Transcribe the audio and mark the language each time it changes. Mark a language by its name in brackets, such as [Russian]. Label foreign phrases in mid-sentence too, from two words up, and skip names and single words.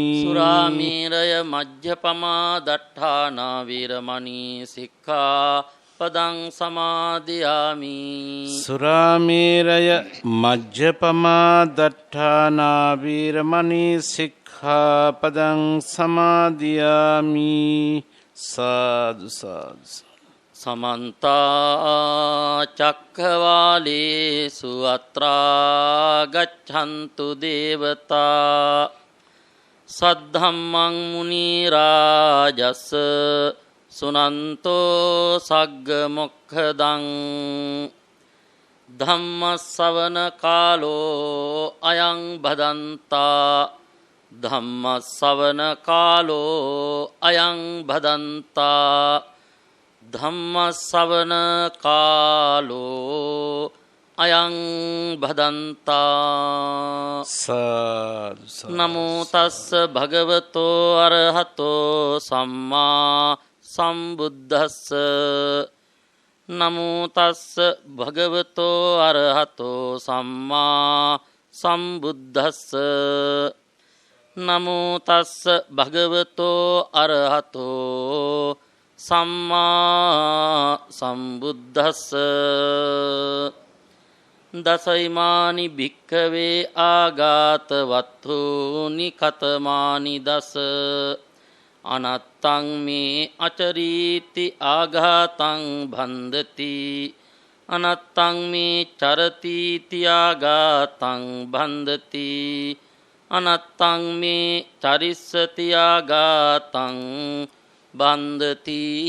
[Pali] සුරාමේරය මජ්ජපමා දට්ඨානා වේරමණී සික්ඛාපදං සමාදියාමි. සුරාමේරය මජ්ජපමා දට්ඨානා වේරමණී සික්ඛාපදං සමාදියාමි. සාදු සාදු. සමන්ත චක්ඛවාලේසු අත්‍රා ගච්ඡන්තු දේවතා සද්ධම්මං මුනි රාජස් සුනන්තෝ සග්ග මොක්ඛදං ධම්ම ශ්‍රවණ කාලෝ අයං භදන්තා ධම්මස්සවන කාලෝ අයං භදන්තා ධම්මස්සවන කාලෝ අයං භදන්තා සාදු සාදු. නමෝ තස්ස භගවතෝ අරහතෝ සම්මා සම්බුද්දස්ස නමෝ තස්ස භගවතෝ අරහතෝ සම්මා සම්බුද්දස්ස නමෝ තස්ස භගවතෝ අරහතෝ සම්මා සම්බුද්දස්ස දසයිමානි භික්ඛවේ ආගාත වත්ථූනි කතමානි දස අනත්තං මේ අචරීති ආඝාතං භන්දති අනත්තං මේ චරතිති ආඝාතං භන්දති අනත්තං මේ චරිස්සති ආඝාතං බන්ධති